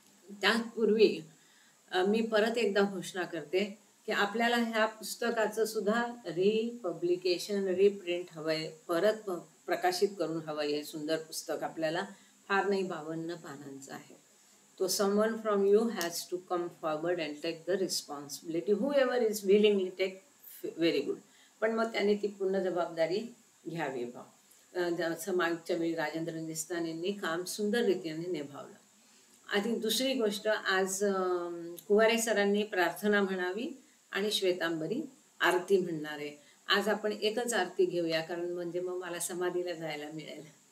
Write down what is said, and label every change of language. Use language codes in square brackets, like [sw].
[mr] त्यापूर्वी मी परत एकदा घोषणा करते की आपल्याला ह्या पुस्तकाचं सुद्धा रिपब्लिकेशन, रिप्रिंट हवंय, परत प्रकाशित करून हवंय. हे सुंदर पुस्तक आपल्याला फार नाही 52 पानांचं आहे. [en] तो someone from you has to come forward and take the responsibility. Whoever is willingly take, very good. [mr] पण मग त्याने ती पूर्ण जबाबदारी घ्यावी. मागच्या वेळी राजेंद्र निस्तान यांनी काम सुंदर रीतीने निभावलं. आधी दुसरी गोष्ट, आज कुवारे सरांनी प्रार्थना म्हणावी आणि श्वेतांबरी आरती म्हणणार आहे. आज आपण एकच आरती घेऊया, कारण म्हणजे मग मला समाधीला जायला मिळेल.